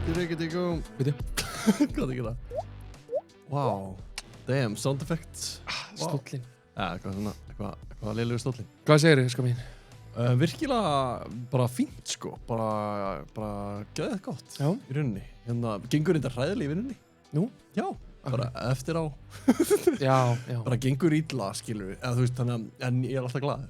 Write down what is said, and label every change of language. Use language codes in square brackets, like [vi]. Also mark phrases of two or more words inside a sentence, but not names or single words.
[is] Digga. Bíddu. Hvað er ekki það? [en] Wow. Damn, sound effects. Wow. [is] Stóllinn. Ja, eitthvað lélegur stóllinn. Hvað segirðu, sko mín? Virkilega bara fínt, sko. Bara geðið gott. Já. Í rauninni. Hérna, gengur þetta hræðilega í vinnunni? Nú? Já. Bara eftir á. Já. Bara gengur illa, skilur við. Eða þú veist, þannig að en ég er alltaf glaður.